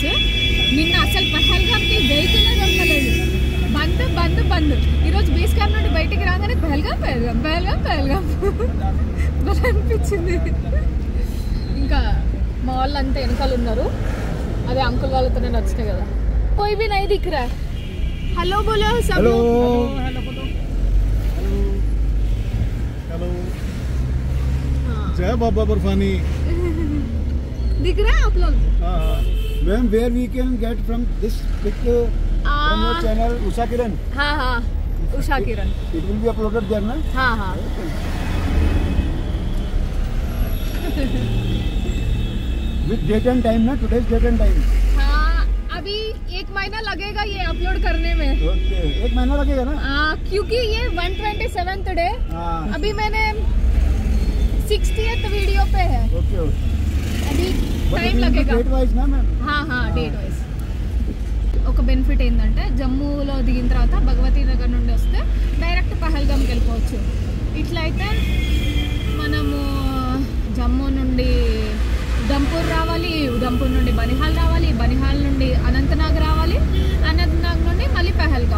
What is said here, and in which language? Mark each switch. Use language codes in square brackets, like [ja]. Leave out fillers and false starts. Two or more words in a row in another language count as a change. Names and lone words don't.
[te] నిన్న అసలు పహల్గామ్కి వెహికల్ దొరకలేదు, బంద్. ఈరోజు [en] base camp [te] నుండి బయటికి రాగానే పహల్గామ్ బాగా అనిపించింది. ఇంకా మా వాళ్ళు అంతా వెనకాల ఉన్నారు, అదే అంకుల్ వాళ్ళతో నేను వచ్చినాయి కదా. [hi] कोई भी नहीं दिख रहा है. हेलो बोलो सब लोग. हेलो. जय बाबा बर्फानी. दिख रहा है आप लोग? मैम, [en] where we can get from this pic from your channel Usha Kiran? [hi] हाँ Usha Kiran. [en] It will be uploaded there ना? [hi] हाँ. [en] With date and time ना, today's date and time. [hi] अभी 1 महीना लगेगा ये अपलोड करने में. ओके, 1 महीना लगेगा ना? क्योंकि ये 127th डे. अभी मैंने 60th वीडियो पे है. ओके. अभी टाइम लगेगा. [en] date wise [hi] ना मैम? हाँ [en] date wise. [te] ఒక బెనిఫిట్ ఏంటంటే జమ్మూలో దిగిన తర్వాత భగవతీ నగర్ నుండి వస్తే డైరెక్ట్ పహల్గామ్కి వెళ్ళిపోవచ్చు. ఇట్లా అయితే మనము జమ్మూ నుండి ఉదంపూర్ రావాలి, ఉదంపూర్ నుండి బనిహాల్ రావాలి, బనిహాల్ నుండి అనంతనాగ్ రావాలి, అనంతనాగ్ నుండి మళ్ళీ పహల్గామ్.